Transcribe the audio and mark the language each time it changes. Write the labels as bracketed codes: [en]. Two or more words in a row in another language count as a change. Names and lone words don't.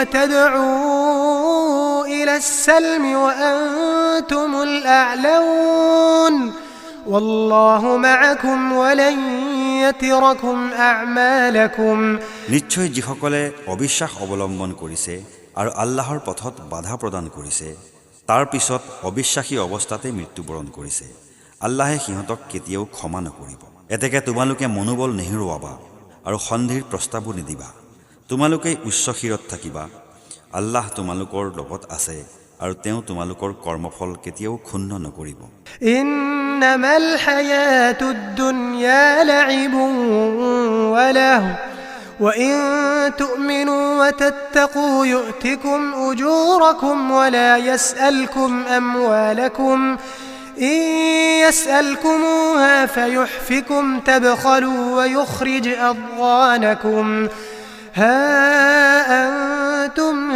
[ar] وتدعوا إلى السلم وأنتم الأعلون والله معكم ولن يتركم أعمالكم [as] নিশ্চয় যিসকলে অবিশ্বাস অৱলম্বন কৰিছে আৰু আল্লাহৰ পথত বাধা প্ৰদান কৰিছে, তাৰ পিছত অবিশ্বাসী অৱস্থাতে মৃত্যুবৰণ কৰিছে, আল্লাহে সিহঁতক কেতিয়াও ক্ষমা নকৰিব। এতেকে তোমালোকে মনোবল নেহেৰুৱাবা আৰু সন্ধিৰ প্ৰস্তাৱো নিদিবা। তোমালোকেই উচ্চ শিৰত থাকিবা। আল্লাহ তোমালোকৰ লগত আছে আৰু তেওঁ তোমালোকৰ কৰ্মফল কেতিয়াও ক্ষুণ্ণ নকৰিব। [ar] إنما الحياة الدنيا لعب ولهو وإن تؤمنوا وتتقوا يؤتكم أجوركم ولا يسألكم أموالكم إن يسألكموها فيحفكم تبخلوا ويخرج أضغانكم ها أنتم